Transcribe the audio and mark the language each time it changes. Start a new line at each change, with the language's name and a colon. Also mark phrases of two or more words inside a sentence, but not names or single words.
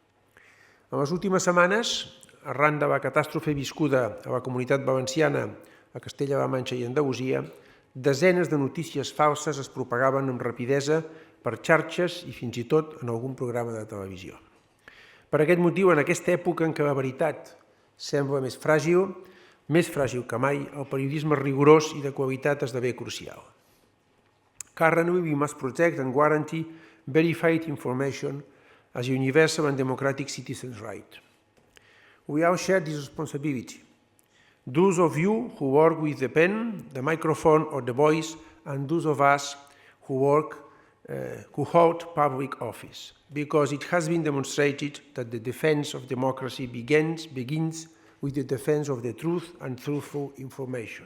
Catalan: En les últimes setmanes, arran de la catàstrofe viscuda a la Comunitat Valenciana a Castella-La Manxa i Andalusia, desenes de notícies falses es propagaven amb rapidesa per xarxes i fins i tot en algun programa de televisió. Per aquest motiu, en aquesta època en què la veritat sembla més fràgil que mai, el periodisme rigorós i de qualitat esdevé crucial.
English: Currently, we must protect and guarantee verified information as a universal and democratic citizen's right. We all share this responsibility. Those of you who work with the pen, the microphone or the voice, and those of us who hold public office, because it has been demonstrated that the defense of democracy begins with the defense of the truth and truthful information.